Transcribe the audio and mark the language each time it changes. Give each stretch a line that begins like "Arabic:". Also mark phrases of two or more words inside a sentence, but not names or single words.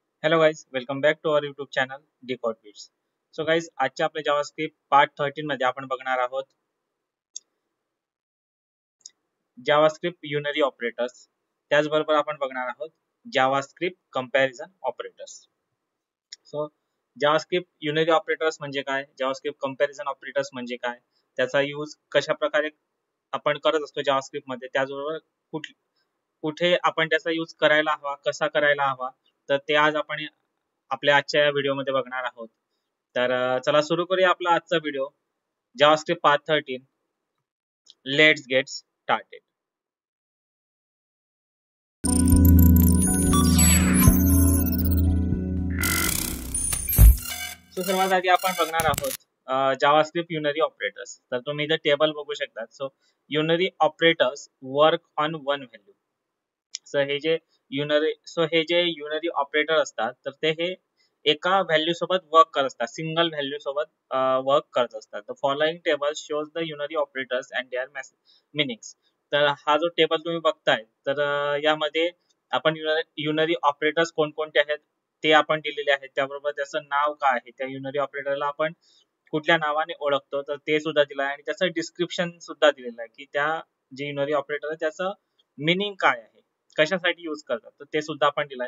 English: Hello guys, welcome back to our YouTube channel Decode Bits. So guys,
Marathi: आजच्या आपल्या JavaScript पार्ट 13 मध्ये आपण बघणार आहोत
English: JavaScript unary operators.
Marathi: त्याचबरोबर आपण बघणार आहोत
English: JavaScript comparison operators.
Marathi: So JavaScript unary operators म्हणजे काय?
English: JavaScript comparison operators
Marathi: म्हणजे काय? त्याचा यूज कशा प्रकारे आपण करत असतो JavaScript मध्ये, त्याचबरोबर कुठे आपण त्याचा यूज करायला हवा, कसा करायला हवा, तर ते आज आपण आपल्या आजच्या या व्हिडिओ मध्ये बघणार आहोत. तर चला सुरू करूया आपला आजचा व्हिडिओ.
English: JavaScript part 13. Let's get started.
Marathi: सो सर्वात आधी आपण बघणार आहोत
English: JavaScript unary operators.
Marathi: तर तुम्ही इथे टेबल बघू शकता.
English: so unary operators work on one value.
Marathi: हे जे
English: unary operator
Marathi: असतात तर ते हे एका व्हॅल्यू सोबत वर्क करत असतात,
English: single value
Marathi: सोबत वर्क करत असतात.
English: The following table shows the unary operators and their meanings.
Marathi: तर हा जो टेबल तुम्ही बघताय तर यामध्ये आपण
English: unary operators
Marathi: कोणकोणते आहेत ते आपण दिलेले आहेत, त्याबरोबर त्याचं नाव काय आहे, त्या युनरी ऑपरेटरला आपण कुठल्या नावाने ओळखतो तर ते सुद्धा दिलं आहे, आणि त्याचं डिस्क्रिप्शन सुद्धा दिलेलं आहे की त्या जे
English: unary operator
Marathi: आहे त्याचं मिनिंग काय आहे, कशासाठी यूज करतात, तर ते सुद्धा आपण दिलं आहे.